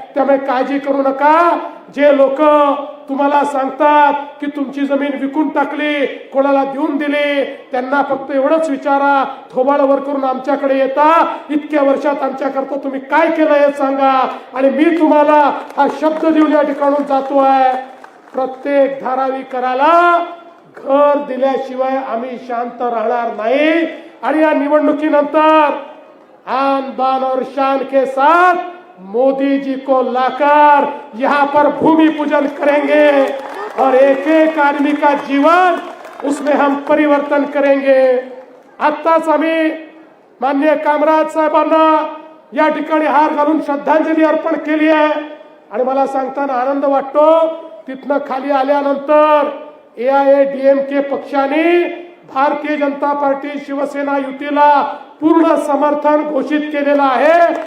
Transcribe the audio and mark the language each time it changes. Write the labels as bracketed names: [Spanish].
[Marathi] त्यामुळे काळजी करू नका. जे लोक तुम्हाला सांगतात की तुमची जमीन विकून टाकली, कोणाला देऊन दिली, त्यांना फक्त एवढंच विचारा, थोबाड वर करून आमच्याकडे येता, इतक्या वर्षात आमच्याकरता तुम्ही काय केलं हे सांगा. आणि मी तुम्हाला हा शब्द देऊन या ठिकाणून जातोय, प्रत्येक धारावीकराला घर दिल्याशिवाय आम्ही शांत राहणार नाही. आणि या निवडणुकीनंतर [Hindi] आन बान और शान के साथ मोदी जी को लाकर यहाँ पर भूमि पूजन करेंगे और एक एक आदमी का जीवन उसमें हम परिवर्तन करेंगे. [Marathi] आत्ताच आम्ही माननीय कामराज साहेबांना या ठिकाणी हार घालून श्रद्धांजली अर्पण केली आहे. आणि मला सांगताना आनंद वाटतो, तिथनं खाली आल्यानंतर AIADMK पक्षाने भारतीय जनता पार्टी शिवसेना युतीला पूर्ण समर्थन घोषित केलेलं आहे.